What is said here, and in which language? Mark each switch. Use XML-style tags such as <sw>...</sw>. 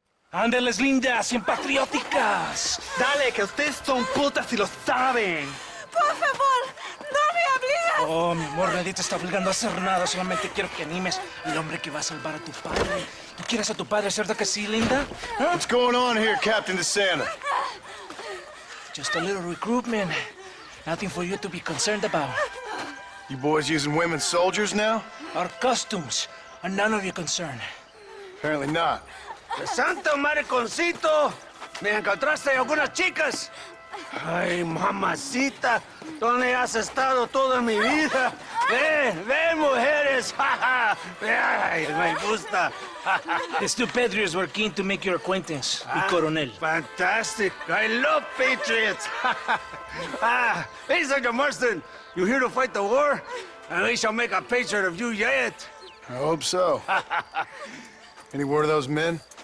<es>¡Ándeles, lindas, bien patrióticas! Dale, que ustedes son putas y lo saben. Por favor, no me obligues. Oh, mi amor, nadie te está obligando a hacer nada. Solamente quiero que animes al hombre que va a salvar a tu padre. ¿Tú quieres a tu padre, cierto que sí, linda? ¿Ah?</es> <en>What's going on here, Captain DeSanta? Just a little recruitment. Nothing for you to be concerned about. You boys using women soldiers now? Our costumes are none of your concern. Apparently not.</en> <es>Santo mariconcito, ¿me encontraste algunas chicas? Ay, mamacita, ¿dónde has estado toda mi vida? Ven, mujeres, ay, me gusta.</es> <en>These two patriots were keen to make your acquaintance, the Coronel. Fantastic, I love patriots. Hey, Sergeant Marston, you here to fight the war? And we shall make a patriot of you yet. I hope so. Any word of those men?</en>